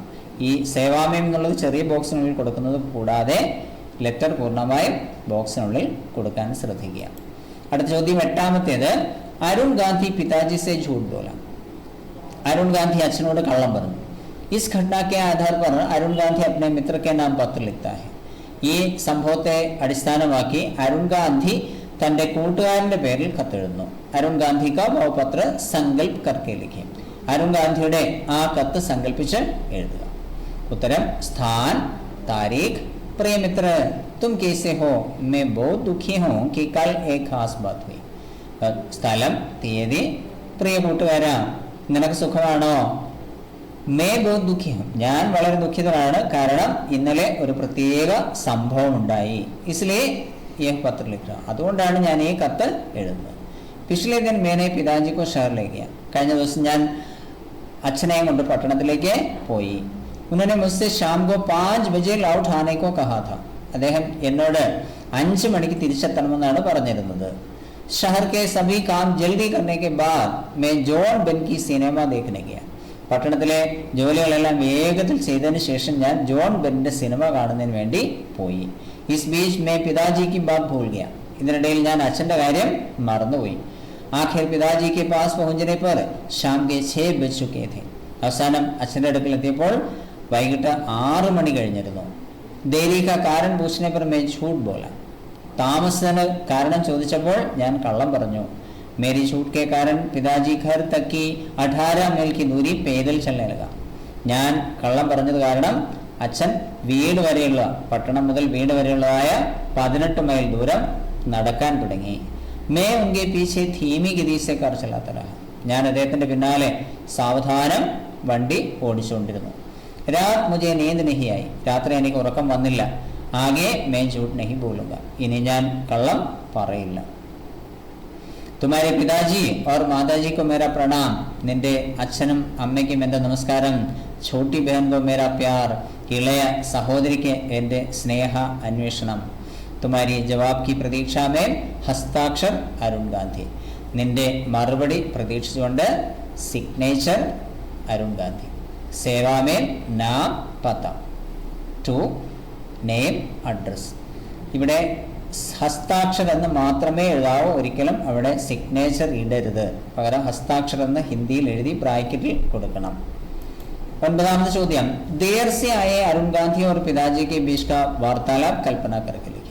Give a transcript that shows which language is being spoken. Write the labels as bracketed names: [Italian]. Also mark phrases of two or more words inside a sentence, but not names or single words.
[Malayalam] ഈ സേവാമയം എന്നുള്ളത് ചെറിയ ബോക്സിനുള്ളിൽ കൊടുക്കുന്നത് കൂടാതെ ലെറ്റർ പൂർണ്ണമായും ബോക്സിനുള്ളിൽ കൊടുക്കാൻ ശ്രദ്ധിക്കുക. അടുത്ത ചോദ്യം 8ാമത്തേത്, [Hindi] अरुण गांधी पिताजी से झूठ बोला. [Malayalam] അരുൺ ഗാന്ധി അച്ഛനോട് കള്ളം പറഞ്ഞു. [Hindi] इस घटना के आधार पर അരുൺ ഗാന്ധി अपने मित्र के नाम पत्र लिखता है. [Malayalam] ഈ സംഭവത്തെ അടിസ്ഥാനമാക്കി അരുൺ ഗാന്ധി തൻ്റെ കൂട്ടുകാരൻ്റെ പേരിൽ കത്തെഴുതുന്നു. [Hindi] अरुण गांधी का वो पत्र संकल्प करके लिखे. [Malayalam] അരുൺ ഗാന്ധിയുടെ ആ കത്ത് സങ്കല്പിച്ച് എഴുതുക. [Hindi] ഉത്തരം स्थान, तारीख, प्रिय मित्र तुम कैसे हो, मैं बहुत दुखी हूँ कि कल एक खास बात हुई. [Malayalam] സ്ഥലം, തീയതി, പ്രിയ കൂട്ടുകാരാ നിനക്ക് സുഖമാണോ, [Hindi] मैं बहुत दुःखी हूँ, [Malayalam] ഞാൻ വളരെ ദുഃഖിതനാണ്, കാരണം ഇന്നലെ ഒരു പ്രത്യേക സംഭവം ഉണ്ടായി. [Hindi] इसलिए यह पत्र लिखा, [Malayalam] അതുകൊണ്ടാണ് ഞാൻ ഈ കത്ത് എഴുതുന്നത്. [Hindi] പിछले दिन मैंने पिताजी को शहर ले गया. [Malayalam] കഴിഞ്ഞ ദിവസം ഞാൻ അച്ഛനെയും കൊണ്ട് പട്ടണത്തിലേക്ക് പോയി. [Hindi] उन्होंने मुझसे शाम को 5 बजे लौट आने को कहा था. [Malayalam] അദ്ദേഹം എന്നോട് 5 മണിക്ക് തിരിച്ചെത്തണമെന്നാണ് പറഞ്ഞിരുന്നത്. [Hindi] शहर के सभी काम जल्दी करने के बाद मैं जॉन बेन की सिनेमा देखने गया. [Malayalam] പട്ടണത്തിലെ ജോലികളെല്ലാം വേഗത്തിൽ ചെയ്തതിന് ശേഷം ഞാൻ ജോൺ ബെന്നിന്റെ സിനിമ കാണുന്നതിന് വേണ്ടി പോയി. [Hindi] इस बीच मैं पिताजी की बात भूल गया. [Malayalam] ഇതിനിടയിൽ ഞാൻ അച്ഛൻ്റെ കാര്യം മറന്നുപോയി. [Hindi] आखिर पिताजी के पास पहुंचने पर शाम के 6 बज चुके थे. [Malayalam] അവസാനം അച്ഛൻ്റെ അടുക്കലെത്തിയപ്പോൾ വൈകിട്ട് 6 മണി കഴിഞ്ഞിരുന്നു. [Hindi] देरी का कारण പൂछने पर मैं झूठ बोला. [Malayalam] താമസത്തിന് കാരണം ചോദിച്ചപ്പോൾ ഞാൻ കള്ളം പറഞ്ഞു. [Hindi] मेरी छूट के कारण पिताजी घर तक की 18 मील की दूरी पैदल चलने लगा. [Malayalam] ഞാൻ കള്ളം പറഞ്ഞത് കാരണം അച്ഛൻ വീട് വരെയുള്ള, പട്ടണം മുതൽ വീട് വരെയുള്ളതായ 18 മൈൽ ദൂരം നടക്കാൻ തുടങ്ങി. [Hindi] मैं उनके पीछे धीमी गति से कार चलाता रहा. [Malayalam] ഞാൻ അദ്ദേഹത്തിൻ്റെ പിന്നാലെ സാവധാനം വണ്ടി ഓടിച്ചുകൊണ്ടിരുന്നു. [Hindi] രാത് മുझे नींद नहीं आई. [Malayalam] രാത്രി എനിക്ക് ഉറക്കം വന്നില്ല. [Hindi] ആകെ मैं झूठ नहीं बोलूंगा. [Malayalam] ഇനി ഞാൻ കള്ളം പറയില്ല. [Hindi] तुम्हारे पिताजी और माताजी को मेरा प्रणाम, [Malayalam] നിന്റെ അച്ഛനും അമ്മയ്ക്കും എൻ്റെ നമസ്കാരം, [Hindi] छोटी बहन को मेरा प्यार, [Malayalam] ഇളയ സഹോദരിക്ക് എൻ്റെ സ്നേഹ അന്വേഷണം. [Hindi] तुम्हारी जवाब की प्रतीक्षा में हस्ताक्षर अरुण गांधी, [Malayalam] നിന്റെ മറുപടി പ്രതീക്ഷിച്ചുകൊണ്ട് സിഗ്നേച്ചർ അരുൺ ഗാന്ധി. [Hindi] സേവാ में नाम पता, [English] to name address. [Malayalam] ഇവിടെ ഹസ്താക്ഷരം എന്ന് മാത്രമേ എഴുതാവൂ, ഒരിക്കലും അവിടെ സിഗ്നേച്ചർ ഇടരുത്. പകരം ഹസ്താക്ഷരം എന്ന് ഹിന്ദിയിൽ എഴുതി ബ്രാക്കറ്റിൽ കൊടുക്കണം. 9ാമത്തെ ചോദ്യം, [Hindi] देर से आए अरुण गांधी और पिताजी के बीच का वार्तालाप कल्पना करके लिखिए.